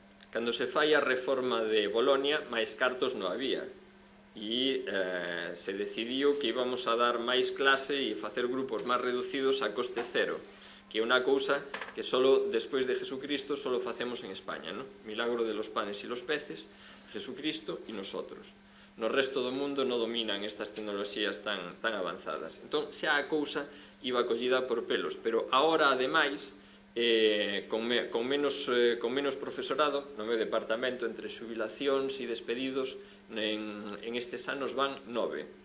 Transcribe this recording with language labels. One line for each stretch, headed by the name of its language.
Galician: Cando se fai a reforma de Bolonia, máis cartos non había. E se decidiu que íbamos a dar máis clase e facer grupos máis reducidos a coste cero, que é unha cousa que solo despois de Jesucristo solo facemos en España, ¿no?
Spanish: Milagro de los panes y los peces, Jesucristo e nosotros.
Galician: No resto do mundo non dominan estas tecnoloxías tan avanzadas. Entón, xa a cousa iba collida por pelos, pero agora, ademais, con menos profesorado, no meu departamento, entre xubilacións e despedidos, en estes anos van 9.